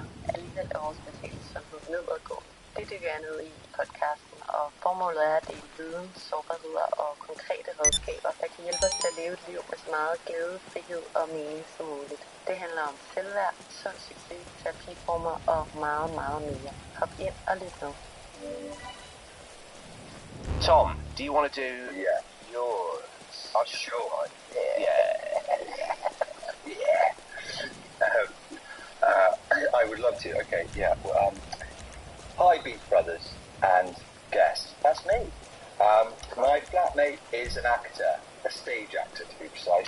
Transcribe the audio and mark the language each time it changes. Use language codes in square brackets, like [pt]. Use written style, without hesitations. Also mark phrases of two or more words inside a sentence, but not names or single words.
[da] Alligevel er vores mentale sundhed nedadgående. Det dykker jeg ned i podcasten, og formålet er at dele viden, sårbarheder og konkrete redskaber, der kan hjælpe os til at leve et liv med så meget glæde, frihed og mening som muligt. Det handler om selvværd, sund succes, terapiformer og meget, meget mere. Hop ind og lyt med. [en] Tom, do you want to do yours? Oh, sure. I would love to. Okay, yeah. Well, hi, Beef Brothers and guests. That's me. My flatmate is an actor, a stage actor to be precise.